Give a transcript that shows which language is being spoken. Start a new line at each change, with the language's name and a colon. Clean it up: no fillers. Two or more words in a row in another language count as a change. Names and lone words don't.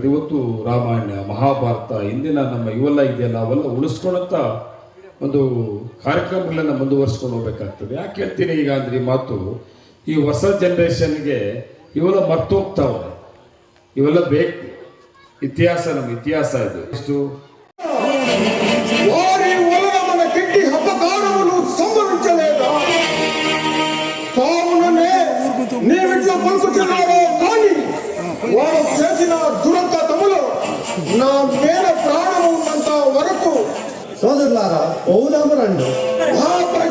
Kannada: ಇವತ್ತು ರಾಮಾಯಣ, ಮಹಾಭಾರತ, ಇಂದಿನ ನಮ್ಮ ಇವೆಲ್ಲ ಇದೆಯಲ್ಲ, ಅವೆಲ್ಲ ಉಳಿಸ್ಕೊಳ್ಳೋಂಥ ಒಂದು ಕಾರ್ಯಕ್ರಮಗಳನ್ನು ಮುಂದುವರಿಸ್ಕೊಂಡು ಹೋಗ್ಬೇಕಾಗ್ತದೆ. ಯಾಕೆ ಹೇಳ್ತೀನಿ ಈಗ ಅಂದರೆ, ಈ ಮಾತು ಈ ಹೊಸ ಜನ್ರೇಷನ್ಗೆ ಇವೆಲ್ಲ ಮರ್ತು ಹೋಗ್ತಾವೆ. ಇವೆಲ್ಲ ಬೇಕು. ಇತಿಹಾಸ ನಮ್ಮ ಇತಿಹಾಸ ಇದು. ಇಷ್ಟು
Telugu: వారు చేసిన దురంత తమ్ములు నా మీద ప్రాణం ఉన్నంత వరకు సోదరులారా, పౌరాము రండి.